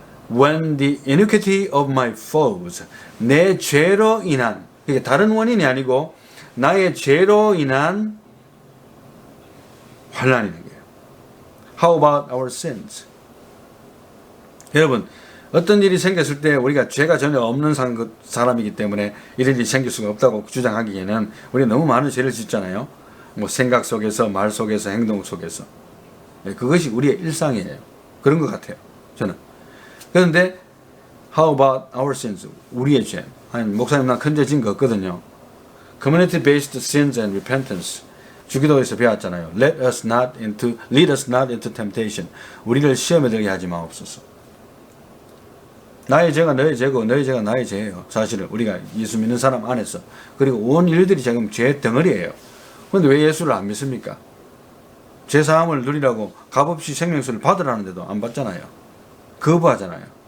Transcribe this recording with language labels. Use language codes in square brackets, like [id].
[en] When the iniquity of my foes, [ko] 내 죄로 인한, 이게 다른 원인이 아니고 나의 죄로 인한 환난이는 거예요. [en] How about our sins? [ko] 여러분, 어떤 일이 생겼을 때 우리가 죄가 전혀 없는 사람이기 때문에 이런 일이 생길 수가 없다고 주장하기에는 우리가 너무 많은 죄를 짓잖아요. 뭐 생각 속에서, 말 속에서, 행동 속에서. 그것이 우리의 일상이에요. 그런 것 같아요. 저는. 그런데 [en] how about our sins? [ko] 우리의 죄. 아니, 목사님 나 큰 죄 진 거 없거든요. [en] Community based sins and repentance. [ko] 주기도에서 배웠잖아요. [en] Lead us not into temptation. [ko] 우리를 시험에 들게 하지 마옵소서. 나의 죄가 너의 죄고 너의 죄가 나의 죄예요. 사실은 우리가 예수 믿는 사람 안에서. 그리고 온 인류들이 지금 죄 덩어리예요. 그런데 왜 예수를 안 믿습니까? 죄 사함을 누리라고 값없이 생명수를 받으라는데도 안 받잖아요. 거부하잖아요.